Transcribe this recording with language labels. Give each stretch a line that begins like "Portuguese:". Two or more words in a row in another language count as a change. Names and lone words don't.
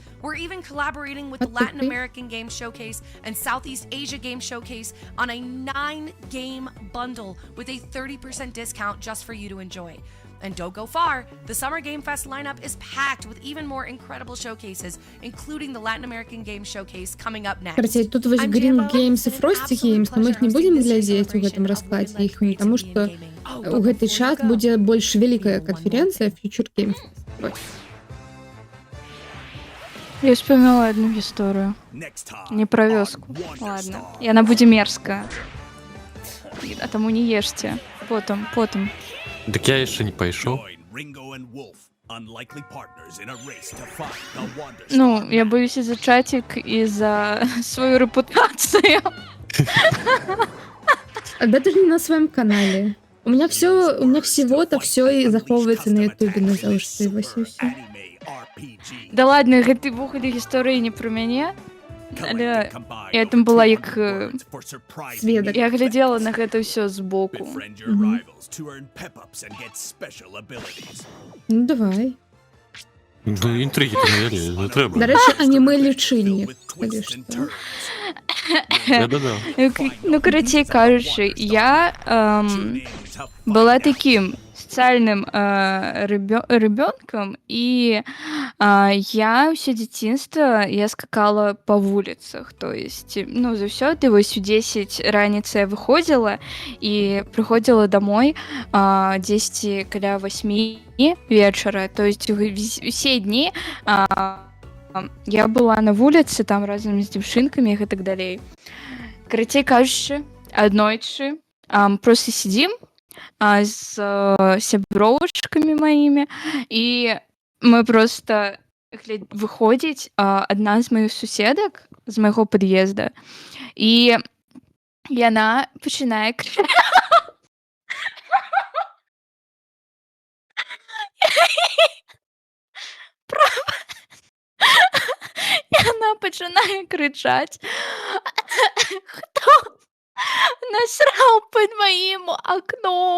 English: We're even collaborating with the Latin American Game Showcase and Southeast Asia Game Showcase on a 9-game bundle with a 30% discount just for you to enjoy. And don't go far, the Summer Game Fest lineup is packed with even more incredible showcases, including the Latin American Game Showcase coming up next.
Belarusian: Короче, тут вось Green Games и Frosty Games,
Russian: но мы их не будем
Belarusian: глядзець у гэтым раскладзе іх,
Russian: потому что
Belarusian: у гэты час будзе больш вялікая канференцыя Future Games.
Russian: Я вспомнила одну историю. Не про вёску. Ладно. И она будет мерзкая. А тому не ешьте. Потом.
Belarusian: Так я яшчэ не пайшоў. Ну,
Russian: я боюсь из-за чатик и за свою репутацию. Да ты же не на своем канале. У меня всего-то все и заховывается на ютубе
Belarusian: на заўжды, вось і ўсё.
Russian: Да ладно,
Belarusian: гэты вухады гісторыі не про мяне. Але я там была як сведак. Я глядела на гэта ўсё збоку.
Russian: Ну давай.
Belarusian: Ну інтрыгі там не трэба. Дарэчы, анімэ-лічыльнік, калі што. Ну, карацей кажучы,
Russian: я была таким социальным ребенком, и я все дзяцінства
Belarusian: я скакала по вуліцах,
Russian: то есть,
Belarusian: ну, заўсёды вось у 10 раніцы я выходзіла і прыходзіла домой 10 каля 8 вечара,
Russian: то есть
Belarusian: усе дні я была на вуліцы там разам з дзяўчынкамі і гэтак далей. Карацей кажучы, аднойчы
Russian: просто сидим с сябровачками моими, и мы просто
Belarusian: выходзіць адна з маіх суседак з майго пад'езда, і яна пачынае яна пачынае крычаць: «Хто насраў пад маім акном?»